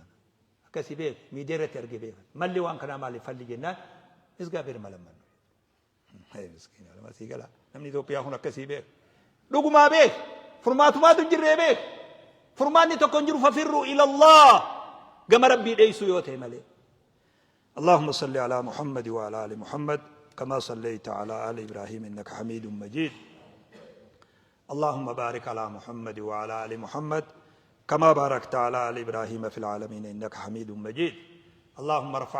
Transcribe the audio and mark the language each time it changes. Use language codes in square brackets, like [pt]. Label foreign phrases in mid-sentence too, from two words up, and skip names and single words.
[om] Akkasii beeku miidiyaa irratti argee beekan. Malli waan kanaa maali falli jennaan isgaa firma lammannu. Namni Itoophiyaa kun akkasii beeku. Dhugumaa beeku. Furmaatumaatu jirree beeku. Furmaanni tokko hin jiru [ar] ففروا إلى الله [om] gama rabbii dheessuu yoo ta'e malee. [ar] اللهم صل على محمد وعلى آل محمد كما صليت على آل إبراهيم إنك حميد مجيد اللهم بارك على محمد وعلى آل محمد كما باركت على آل إبراهيم في العالمين إنك حميد مجيد اللهم ارفع